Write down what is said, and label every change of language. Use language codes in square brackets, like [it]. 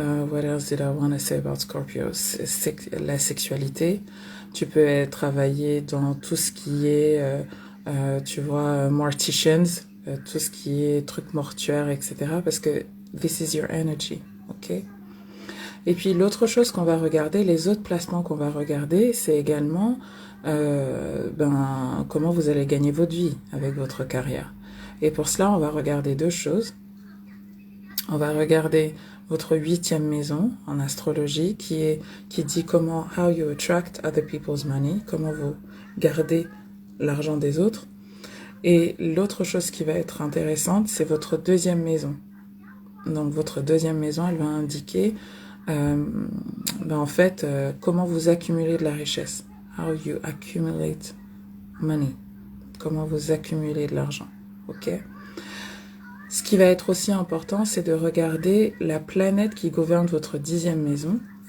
[en] what else did I want to say about Scorpio? [fr] La sexualité. Tu peux travailler dans tout ce qui est, tu vois, morticians, tout ce qui est trucs mortuaires, etc. Parce que [en] this is your energy, [fr] ok? Et puis l'autre chose qu'on va regarder, les autres placements qu'on va regarder, c'est également comment vous allez gagner votre vie avec votre carrière. Et pour cela, on va regarder deux choses. On va regarder votre 8e maison en astrologie qui dit comment [en] how you attract other people's money, [fr] comment vous gardez l'argent des autres. Et l'autre chose qui va être intéressante, c'est votre 2e maison. Donc votre 2e maison, elle va indiquer en fait comment vous accumulez de la richesse. [en] How you accumulate money. [fr] Comment vous accumulez de l'argent. Ok? Ce qui va être aussi important, c'est de regarder la planète qui gouverne votre 10e maison.